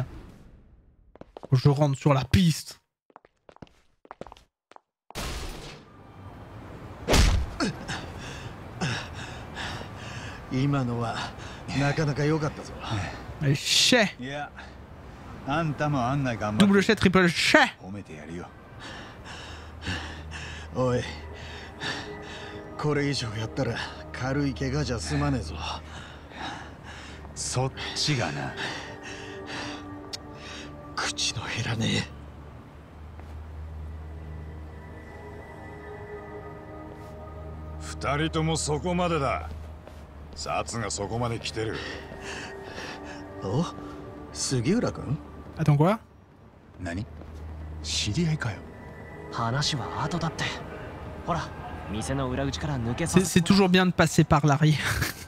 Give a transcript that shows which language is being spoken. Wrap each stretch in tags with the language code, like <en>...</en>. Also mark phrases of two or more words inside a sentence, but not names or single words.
<fr>Je rentre sur la piste. Chais! Double chais, triple chais! Oi.</fr> <ja>これ以上やったら軽い怪我じゃ済まねえぞ。そっちがな。口の減らねえ。二人ともそこまでだ。札がそこまで来てる。お、杉浦君？</ja> <fr>Attends quoi?</fr> <ja>何？知り合いかよ。</ja> <fr>C'est toujours bien de passer par l'arrière.</fr>